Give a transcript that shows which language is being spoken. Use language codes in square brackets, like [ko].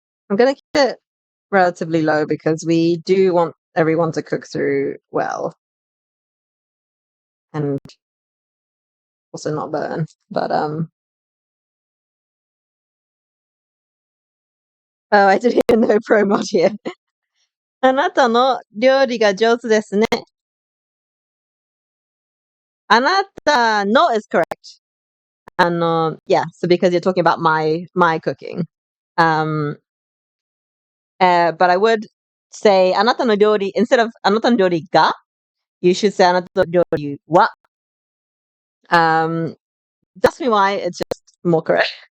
[en] I'm gonna keep it relatively low because we do want everyone to cook through well and also not burn. But oh, I didn't even know pro mod here. [ja] あなたの料理が上手ですね。 [en] あなたの is correct. And yeah, so because you're talking about my cooking. But I would say [ja] あなたの料理 [en] instead of [ja] あなたの料理が [en] you should say [ja] あなたの料理は [en] Ask me why, it's just more correct.